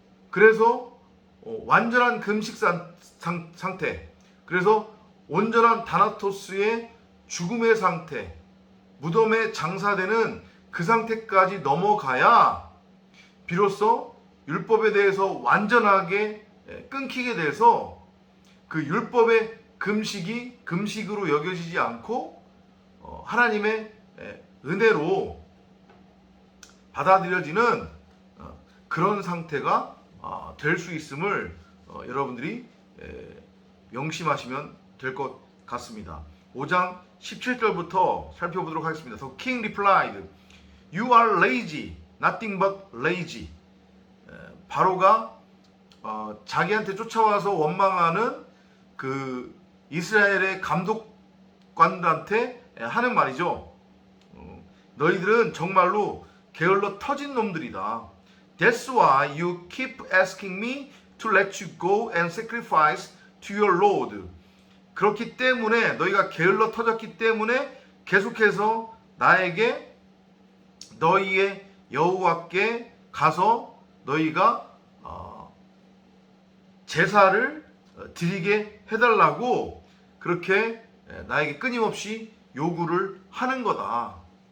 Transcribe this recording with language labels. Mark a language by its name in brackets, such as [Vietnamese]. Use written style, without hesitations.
[Korean] 그래서 완전한 금식 상태, 그래서 온전한 다나토스의 죽음의 상태, 무덤에 장사되는 그 상태까지 넘어가야 비로소 율법에 대해서 완전하게 끊기게 돼서 그 율법의 금식이 금식으로 여겨지지 않고 하나님의 은혜로 받아들여지는 그런 상태가 될 수 있음을 여러분들이 명심하시면 될 것 같습니다. 5장 17절부터 살펴보도록 하겠습니다. [English] So king replied, "You are lazy, nothing but lazy." [Korean] 바로가 자기한테 쫓아와서 원망하는 그 이스라엘의 감독관들한테 하는 말이죠. 너희들은 정말로 게을러 터진 놈들이다. [English] That's why you keep asking me to let you go and sacrifice to your Lord. [Korean] 그렇기 때문에 너희가 게을러 터졌기 때문에 계속해서 나에게 너희의 여호와께 가서 너희가 제사를 드리게 해달라고 그렇게 나에게 끊임없이 요구를 하는 거다.